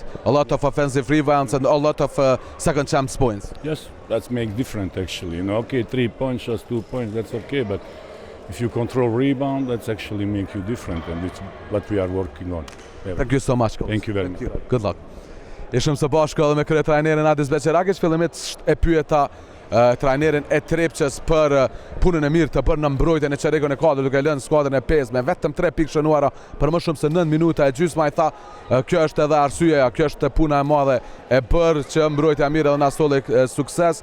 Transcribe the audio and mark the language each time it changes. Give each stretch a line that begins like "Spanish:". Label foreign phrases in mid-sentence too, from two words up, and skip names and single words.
English: A lot of offensive rebounds and a lot of second chance points. Yes, that's make different actually. You know, okay, 3 points, just 2 points, that's okay. But if you control rebound, that's actually make you different, and it's what we are working on. Thank you so much, coach. Thank you very much. Good luck.
Albanian: Ishim së bashku edhe me kryetrajnerin Adis Beqiragic. Fillimisht e pyeta trajnerin e Trepçës për punën e mirë të bërë në mbrojtjen e çerekut e katërt, duke lënë skuadrën e PES me vetëm 3 pikë shënuara për më shumë se 9 minuta e gjysma. I tha, kjo është edhe arsyeja, kjo është puna e madhe e bërë që mbrojtja mirë edhe na solli sukses.